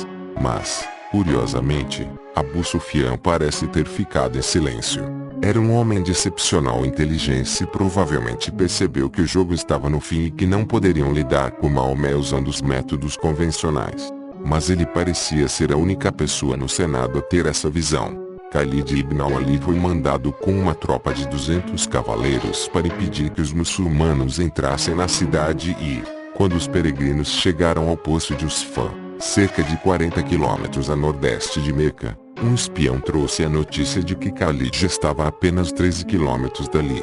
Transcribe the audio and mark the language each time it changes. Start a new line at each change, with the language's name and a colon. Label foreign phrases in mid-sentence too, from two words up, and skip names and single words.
Portuguese: Mas, curiosamente, Abu Sufyan parece ter ficado em silêncio. Era um homem de excepcional inteligência e provavelmente percebeu que o jogo estava no fim e que não poderiam lidar com Maomé usando os métodos convencionais. Mas ele parecia ser a única pessoa no Senado a ter essa visão. Khalid ibn al-Ali foi mandado com uma tropa de 200 cavaleiros para impedir que os muçulmanos entrassem na cidade e, quando os peregrinos chegaram ao poço de Usfan, cerca de 40 quilômetros a nordeste de Meca, um espião trouxe a notícia de que Khalid já estava a apenas 13 quilômetros dali.